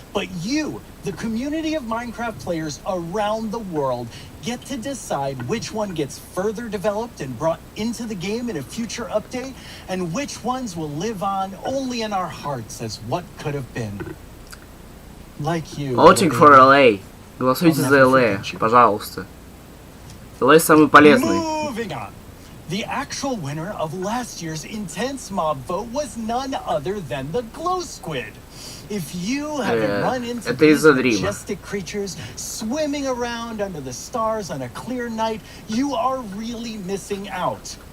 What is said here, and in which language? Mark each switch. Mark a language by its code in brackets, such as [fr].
[en] But you, the community of Minecraft players around the world, get to decide which one gets further developed and brought into the game in a future update, and which ones will live on only in our hearts as what could have been. Like you. Voting for LA. [ru] Голосуйте за LA, пожалуйста. LA самый полезный. [en] Moving on. The actual winner of last year's intense mob vote was none other than the glow squid. If you haven't run into these majestic creatures swimming around under the stars on a clear night, you are really missing out.